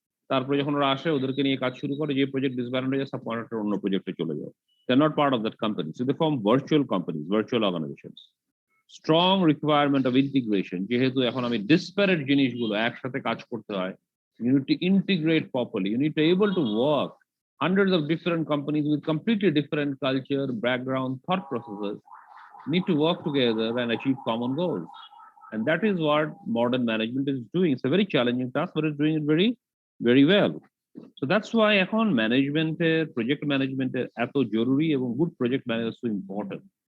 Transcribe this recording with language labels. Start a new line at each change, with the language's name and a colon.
Bangla: তারপরে যখন ওরা আসে ওদেরকে নিয়ে কাজ শুরু করে, যে প্রজেক্ট ডিসব্যান্ড হয়ে যায় সাব কন্ট্রাক্টর অন্য প্রজেক্টে চলে যায়।
English: They are not part of that company, so they form virtual companies, virtual organisations. Strong requirement of integration,
Bangla: যেহেতু এখন আমি ডিসপ্যারেট জিনিসগুলো একসাথে কাজ করতে হয়,
English: you need to integrate properly, you need to able to work hundreds of different companies with completely different culture, background, thought processes need to work together and achieve common goals. And that is what modern management is doing. It's a very challenging task, but it's doing it very, very well. So that's why
Bangla: এখন ম্যানেজমেন্টের, project ম্যানেজমেন্টের এত জরুরি এবং
English: Good project manager so important.